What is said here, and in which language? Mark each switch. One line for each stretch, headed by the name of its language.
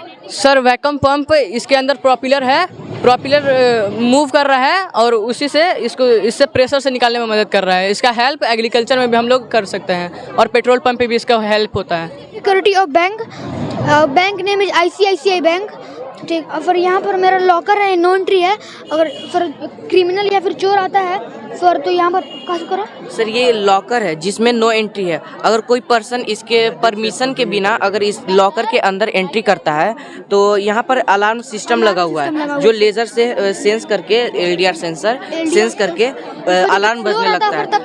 Hindi: Sir vacuum pump इसके अंदर propeller है, प्रोपेलर मूव कर रहा है और उसी से इससे प्रेशर से निकालने में मदद कर रहा है। इसका हेल्प एग्रीकल्चर में भी हम लोग कर सकते हैं और पेट्रोल पंप पे भी इसका हेल्प होता है।
English: Security of bank. Bank name is ICICI Bank.
Hindi: ठीक। और फिर यहाँ पर मेरा लॉकर है, नो एंट्री है। अगर फिर क्रिमिनल या फिर चोर आता है सर तो यहाँ पर कैसे करो? सर ये लॉकर है जिसमें नो एंट्री है। अगर कोई पर्सन इसके परमिशन के बिना अगर इस लॉकर के अंदर एंट्री करता है तो यहाँ पर अलार्म सिस्टम लगा हुआ है जो लेजर से सेंस करके, एडीआर सेंसर सेंस करके अलार्म बजने लगता है।